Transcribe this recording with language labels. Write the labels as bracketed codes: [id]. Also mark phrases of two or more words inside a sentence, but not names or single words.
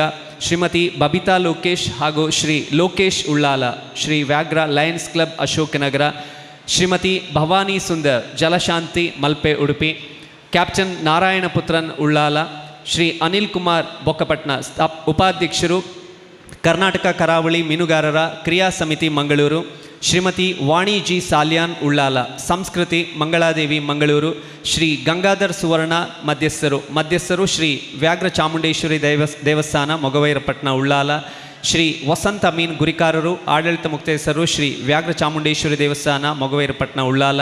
[kn] ಶ್ರೀಮತಿ ಬಬಿತಾ ಲೋಕೇಶ್ ಹಾಗೂ ಶ್ರೀ ಲೋಕೇಶ್ ಉಳ್ಳಾಲ, ಶ್ರೀ ವ್ಯಾಘ್ರ ಲಯನ್ಸ್ ಕ್ಲಬ್ ಅಶೋಕನಗರ. ಶ್ರೀಮತಿ ಭವಾನಿ ಸುಂದರ್, ಜಲಶಾಂತಿ ಮಲ್ಪೆ ಉಡುಪಿ. ಕ್ಯಾಪ್ಟನ್ ನಾರಾಯಣ ಪುತ್ರನ್ ಉಳ್ಳಾಲ. ಶ್ರೀ ಅನಿಲ್ ಕುಮಾರ್ ಬೊಕ್ಕಪಟ್ನ, ಉಪಾಧ್ಯಕ್ಷರು ಕರ್ನಾಟಕ ಕರಾವಳಿ ಮೀನುಗಾರರ ಕ್ರಿಯಾ ಸಮಿತಿ ಮಂಗಳೂರು. ಶ್ರೀಮತಿ ವಾಣಿ ಜಿ ಸಾಲ್ಯಾನ್ ಉಳ್ಳಾಲ, ಸಂಸ್ಕೃತಿ ಮಂಗಳಾದೇವಿ ಮಂಗಳೂರು. ಶ್ರೀ ಗಂಗಾಧರ್ ಸುವರ್ಣ, ಮಧ್ಯಸ್ಥರು ಶ್ರೀ ವ್ಯಾಘ್ರ ಚಾಮುಂಡೇಶ್ವರಿ ದೇವಸ್ಥಾನ ಮೊಗವೈರಪಟ್ಟಣ ಉಳ್ಳಾಲ. ಶ್ರೀ ವಸಂತ ಅಮೀನ್ ಗುರಿಕಾರರು, ಆಡಳಿತ ಮುಕ್ತೇಸರು ಶ್ರೀ ವ್ಯಾಘ್ರ ಚಾಮುಂಡೇಶ್ವರಿ ದೇವಸ್ಥಾನ ಮೊಗವೈರಪಟ್ಟಣ ಉಳ್ಳಾಲ.